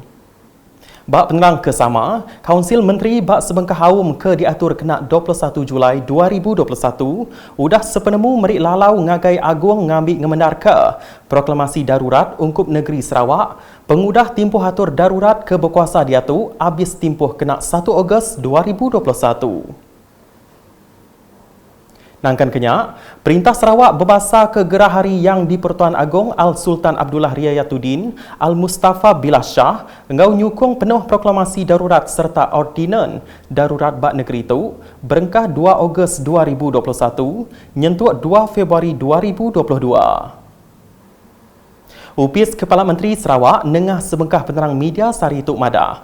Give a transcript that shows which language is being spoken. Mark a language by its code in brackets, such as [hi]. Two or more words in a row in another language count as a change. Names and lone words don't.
[iba] Bak penerang kesama, Kaunsil Menteri Bak Sebengkah Awam ke diatur kena 21 Julai 2021 udah sepenemu merik lalau ngagai agung ngambil ngemendar ke proklamasi darurat ungkup negeri Sarawak pengudah timpuh atur darurat ke berkuasa diatu habis timpuh kena 1 Ogos 2021. Nangkan kenyak, Perintah Sarawak berbasa ke gerah hari yang di-Pertuan Agong Al-Sultan Abdullah Riayatuddin Al-Mustafa Billah Shah engau nyukung penuh proklamasi darurat serta ordinan darurat bak negeri itu berengkah 2 Ogos 2021 nyentuk 2 Februari 2022. Upis Kepala Menteri Sarawak nengah sebengkah penerang media sarituk madah.